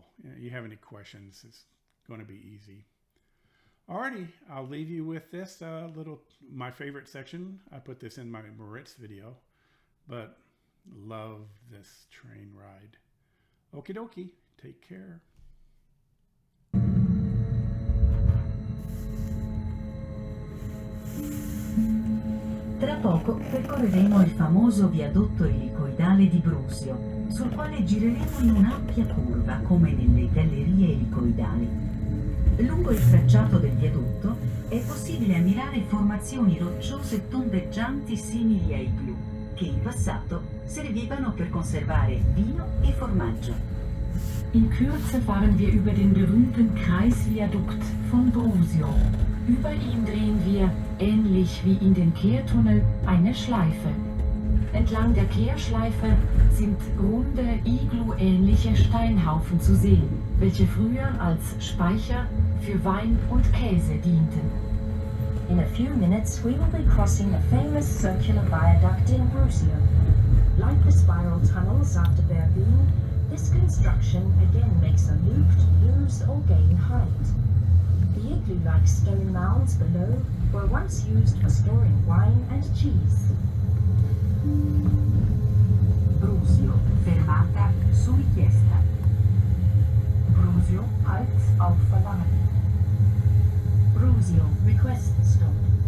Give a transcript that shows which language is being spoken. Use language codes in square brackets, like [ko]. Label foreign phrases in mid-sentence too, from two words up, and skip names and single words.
[en] You have any questions, it's going to be easy. Alrighty, I'll leave you with this my favorite section. I put this in my Moritz video, but love this train ride. Okie dokie, take care. [it] Tra poco percorreremo il famoso viadotto elicoidale di Brusio, sul quale gireremo in un'ampia curva come nelle gallerie elicoidali. Lungo il tracciato del viadotto è possibile ammirare formazioni rocciose tondeggianti simili ai igloo, che in passato servivano per conservare vino e formaggio. [de] In Kürze fahren wir über den berühmten Kreisviadukt von Brusio. Über ihn drehen wir, ähnlich wie in den Kehrtunnel, eine Schleife. Entlang der Kehrschleife sind runde, Iglu-ähnliche Steinhaufen zu sehen, welche früher als Speicher für Wein und Käse dienten. [en] In a few minutes we will be crossing a famous circular viaduct in Brusio. Like the spiral tunnels after Berlin, this construction again makes a loop to lose or gain height. The igloo-like stone mounds below were once used for storing wine and cheese. [it] Brusio, fermata su richiesta. [de] Brusio, halt auf Verlangen. [en] Brusio, request stop.